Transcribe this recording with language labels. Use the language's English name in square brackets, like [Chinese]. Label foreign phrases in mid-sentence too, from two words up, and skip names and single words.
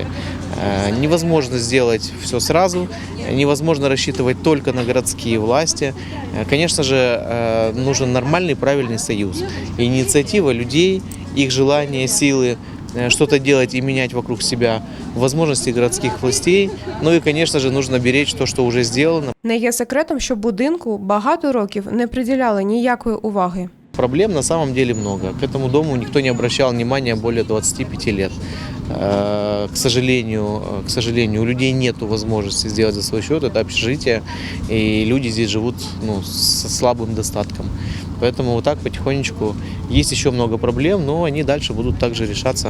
[Russian] Невозможно сделать все сразу, невозможно рассчитывать только на городские власти. Конечно же, нужен нормальный, правильный союз. Инициатива людей, их желания, силы, что-то делать и менять вокруг себя, возможности городских властей. Ну и, конечно же, нужно беречь то, что уже сделано. [Ukrainian] Не є секретом, що будинку багато років не приділяли ніякої уваги. [Russian] Проблем на самом деле много. К этому дому никто не обращал внимания более 25 лет. К сожалению, у людей нет возможности сделать за свой счет. Это общежитие, и люди здесь живут со слабым достатком. Поэтому вот так потихонечку есть еще много проблем, но они дальше будут также решаться.